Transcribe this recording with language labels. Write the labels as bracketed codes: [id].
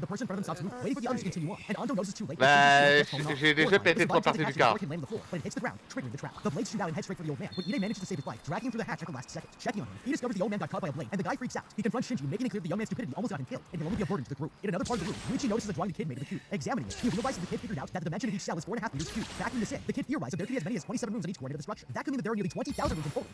[en] The person in front of them stops moving, waiting for the others to continue on, and Ando knows it's too late. [fr] Bah, j'ai déjà pété 3 parties du corps. [en] But it hits the ground, triggering the trap. The blades shoot out and head straight for the old man, but Ide manages to save his life, dragging him through the hatch at the last second. Checking on him, he discovers the old man got caught by a blade, and the guy freaks out. He confronts Shinji, making it clear the young man's stupidity almost got him killed, and will only be a burden to the group. In another part of the room, Yuichi notices the drawing the kid made of the cube. Examining it, he realizes the kid figured out that the dimension of each cell is 4.5 meters cubed. Factoring this in, the kid theorized that there could be as many as 27 rooms in each coordinate of the structure. That could mean that there are nearly 20,000 rooms in total.